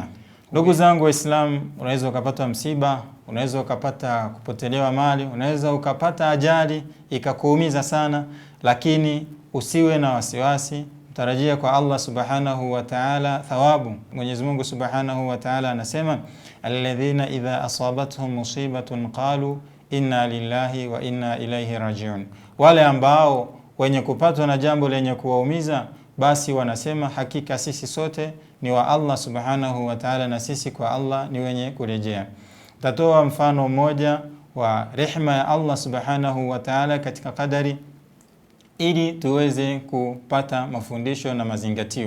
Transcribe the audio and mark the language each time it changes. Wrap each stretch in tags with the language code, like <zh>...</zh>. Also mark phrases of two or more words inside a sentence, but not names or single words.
<sw>Ndugu zangu Waislamu, unaweza ukapata msiba, unaweza ukapata kupotelewa mali, unaweza ukapata ajali ikakuumiza sana, lakini usiwe na wasiwasi, tarajia kwa</sw> <ar>الله سبحانه وتعالى</ar> <sw>thawabu. Mwenyezi Mungu</sw> <ar>سبحانه وتعالى</ar> <sw>anasema,</sw> <ar>الذين إذا أصابتهم مصيبة قالوا إنا لله وإنا إليه راجعون.</ar> <sw>Wale ambao wenye kupatwa na jambo lenye kuwaumiza, basi wanasema hakika sisi sote ni wa</sw> <ar>الله سبحانه وتعالى</ar> <sw>na sisi kwa Allah ni wenye kurejea. Tatoa mfano mmoja wa rehema ya</sw> <ar>الله سبحانه وتعالى</ar> <sw>katika kadari ili tuweze kupata mafundisho na mazingatio.</sw>